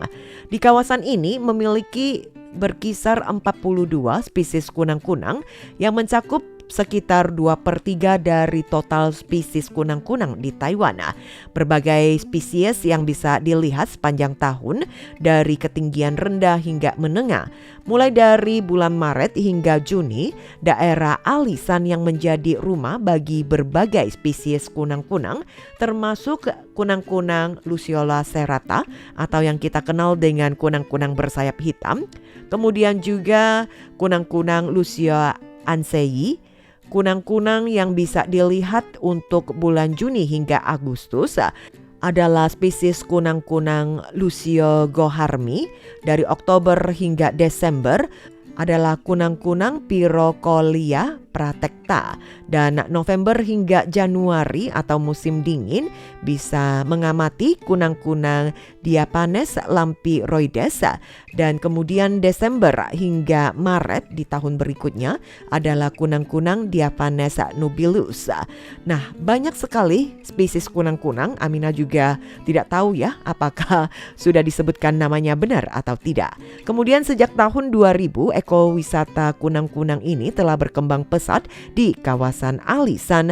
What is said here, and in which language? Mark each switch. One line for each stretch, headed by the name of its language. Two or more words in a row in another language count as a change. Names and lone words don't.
Indonesian: Di kawasan ini memiliki berkisar 42 spesies kunang-kunang yang mencakup sekitar 2/3 dari total spesies kunang-kunang di Taiwan. Berbagai spesies yang bisa dilihat sepanjang tahun dari ketinggian rendah hingga menengah. Mulai dari bulan Maret hingga Juni, daerah Alisan yang menjadi rumah bagi berbagai spesies kunang-kunang, termasuk kunang-kunang Luciola serrata atau yang kita kenal dengan kunang-kunang bersayap hitam, kemudian juga kunang-kunang Lucia ansei, kunang-kunang yang bisa dilihat untuk bulan Juni hingga Agustus adalah spesies kunang-kunang Lucio goharmi. Dari Oktober hingga Desember adalah kunang-kunang Pirocolia pratekta, dan November hingga Januari atau musim dingin bisa mengamati kunang-kunang Diapanes lampiroides, dan kemudian Desember hingga Maret di tahun berikutnya adalah kunang-kunang Diapanes nubilus. Nah, banyak sekali spesies kunang-kunang. Amina juga tidak tahu ya apakah sudah disebutkan namanya benar atau tidak. Kemudian sejak tahun 2000 ekowisata kunang-kunang ini telah berkembang pesat di kawasan Alisan.